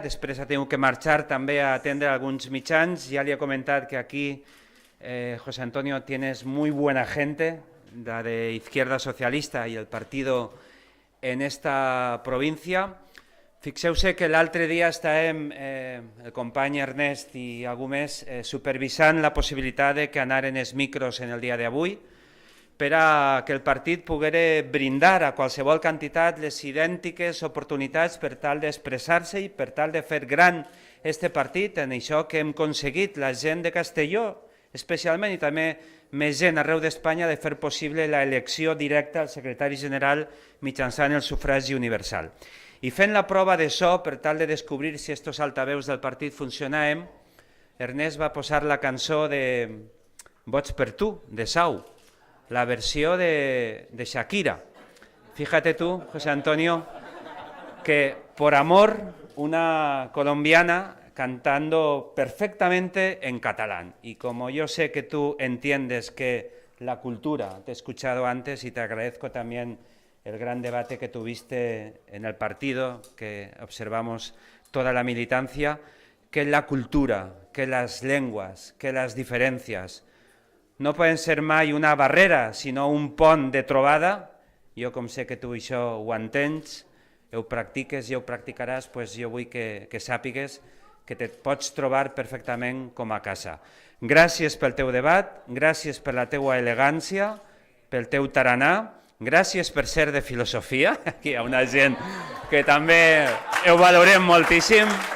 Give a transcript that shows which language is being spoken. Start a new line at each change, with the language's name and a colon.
Catalan: Després ha tingut que marxar també a atendre alguns mitjans. Ja li he comentat que aquí,
Spanish: José Antonio, tienes muy buena gente, la de Izquierda Socialista y el partido en esta provincia.
Catalan: Fixeu-se que l'altre dia estàvem, el company Ernest i algú més, supervisant la possibilitat de que anaren els micros en el dia d'avui per a que el partit poguera brindar a qualsevol quantitat les idèntiques oportunitats per tal d'expressar-se i per tal de fer gran este partit, en això que hem aconseguit la gent de Castelló, especialment, i també més gent arreu d'Espanya, de fer possible l'elecció directa al secretari general mitjançant el sufragi universal. I fent la prova de so, per tal de descobrir si estos altaveus del partit funcionaven, Ernest va posar la cançó de Vots per tu, de Sau, la versió de Shakira.
Spanish: Fíjate tú, José Antonio, que por amor, una colombiana cantando perfectamente en catalán. Y como yo sé que tú entiendes que la cultura, te he escuchado antes y te agradezco también el gran debate que tuviste en el partido, que observamos toda la militancia, que la cultura, que las lenguas, que las diferencias no
Catalan: poden ser mai una barrera, sinó un pont de trobada. Jo, com sé que tu això ho entens, ho practiques i ho practicaràs, doncs jo vull que sàpigues que te pots trobar perfectament com a casa. Gràcies pel teu debat, gràcies per la teua elegància, pel teu taranà, gràcies per ser de filosofia, aquí hi ha una gent que també ho valorem moltíssim.